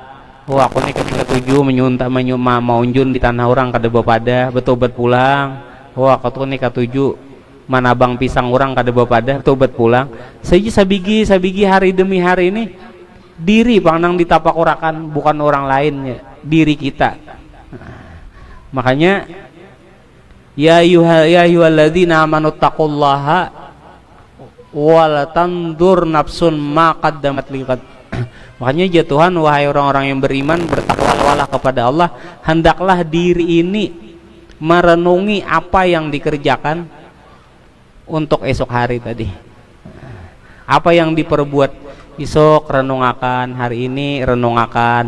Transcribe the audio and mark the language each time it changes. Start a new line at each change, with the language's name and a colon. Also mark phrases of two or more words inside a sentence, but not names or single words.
Banjar: Oh aku nih ketujuh maunjun di tanah orang kada bapada, bertobat pulang. Oh aku tuh nih ketujuh manabang pisang orang kada bapada, bertobat pulang. Sabigi hari demi hari ini diri pandang ditapakurakan, bukan orang lain ya, diri kita.
Arabic: Makanya يا أيها الذين آمنوا اتقوا الله ولتنظر نفس ما قدمت لغد.
Indonesian: Makanya ya Tuhan, wahai orang-orang yang beriman, bertakwalah kepada Allah, hendaklah diri ini merenungi apa yang dikerjakan untuk esok hari tadi, apa yang diperbuat esok renungakan, hari ini renungakan.